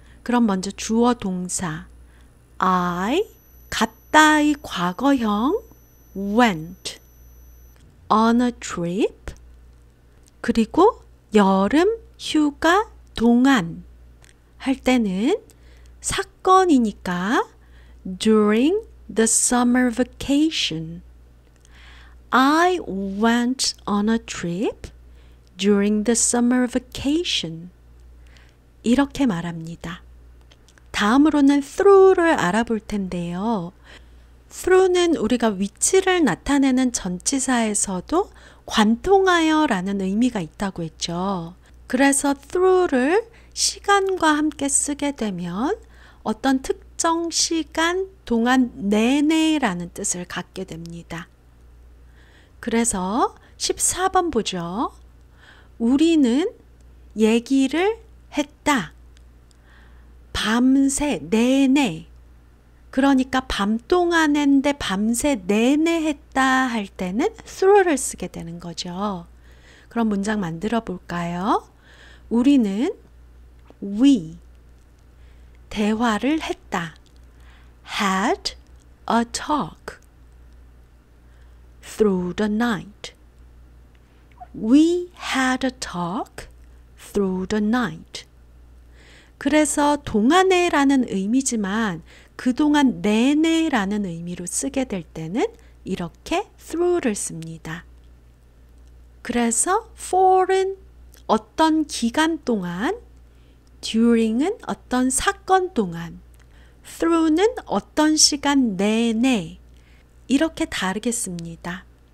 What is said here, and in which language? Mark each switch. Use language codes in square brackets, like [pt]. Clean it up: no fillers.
[ko] 그럼 먼저 주어 동사 I 갔다의 과거형 [en] went on a trip, [ko] 그리고 여름 휴가 동안 할 때는 사건이니까 [en] during the summer vacation. I went on a trip during the summer vacation. [ko] 이렇게 말합니다. 다음으로는 through를 알아볼 텐데요. through는 우리가 위치를 나타내는 전치사에서도 관통하여 라는 의미가 있다고 했죠. 그래서 through를 시간과 함께 쓰게 되면 어떤 특정 시간 동안 내내 라는 뜻을 갖게 됩니다. 그래서 14번 보죠. 우리는 얘기를 했다. 밤새 내내, 그러니까 밤 동안인데 밤새 내내 했다 할 때는 through를 쓰게 되는 거죠. 그럼 문장 만들어 볼까요? 우리는 we 대화를 했다. [en] had a talk through the night. We had a talk through the night. [ko] 그래서 동안에 라는 의미지만 그동안 내내 라는 의미로 쓰게 될 때는 이렇게 through를 씁니다. 그래서 for은 어떤 기간 동안, during은 어떤 사건 동안, through는 어떤 시간 내내 이렇게 다르게 씁니다.